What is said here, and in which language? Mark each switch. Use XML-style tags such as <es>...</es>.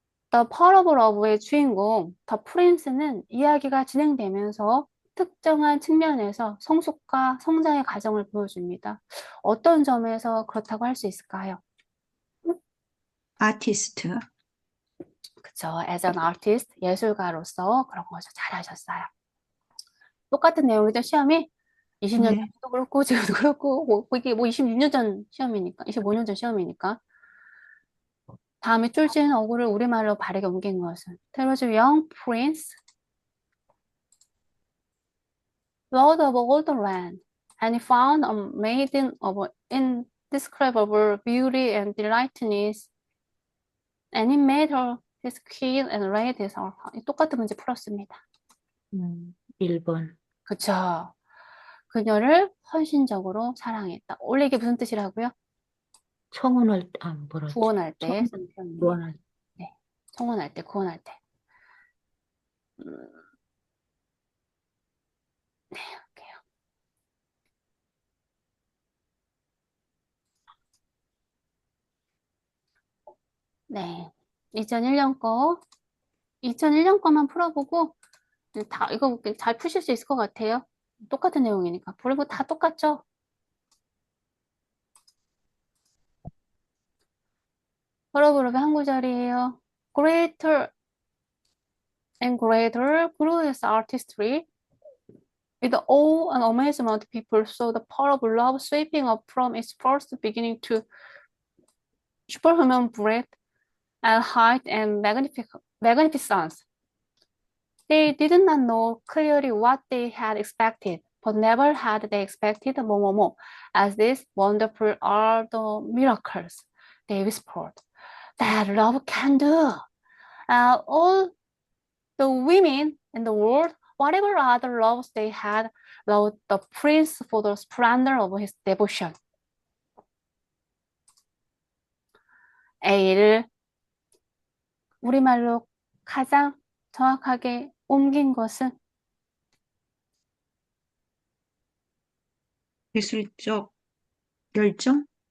<ko>The Parable of의 주인공 더 프린스는 이야기가 진행되면서 특정한 측면에서 성숙과 성장의 과정을 보여줍니다. 어떤 점에서 그렇다고 할 수 있을까요?</ko> <en>아티스트.</en> <ko>그쵸.</ko> <en>As an artist,</en> <ko>예술가로서 그런 거죠. 잘하셨어요. 똑같은 내용이죠. 시험이 20년 네. 전도 그렇고 지금도 그렇고 이게 26년 전 시험이니까 25년 전 시험이니까 다음에 쫄지는 어구를 우리말로 바르게 옮긴 것은</ko> <en>There was a young prince lord of all the land and he found a maiden of indescribable beauty and delightness and he made her his queen and reigned his heart.</en> <ko>똑같은 문제 풀었습니다. 1번. 그쵸. 그녀를 헌신적으로 사랑했다. 원래 이게 무슨 뜻이라고요? 청혼할 때, 뭐라지? 구원할 때 쓰는 표현이에요. 구원할 때. 네. 청혼할 때, 구원할 때. 음, 네, 할게요. 네. 2001년 거. 2001년 거만 풀어보고, 이거 잘 푸실 수 있을 것 같아요. 똑같은 내용이니까. 그리고 다 똑같죠? 버러브럽의 한 구절이에요.</ko> <en>Greater and greater grew his artistry. With awe and amazement, people saw the power of love sweeping up from its first beginning to superhuman breadth and height and magnificence. They did not know clearly what they had expected, but never had they expected more, as these wonderful are the miracles they whispered that love can do. All the women in the world, whatever other loves they had, loved the prince for the splendor of his devotion.</en> <ko>A를 우리말로 가장 정확하게 옮긴 것은 예술적 열정?</ko>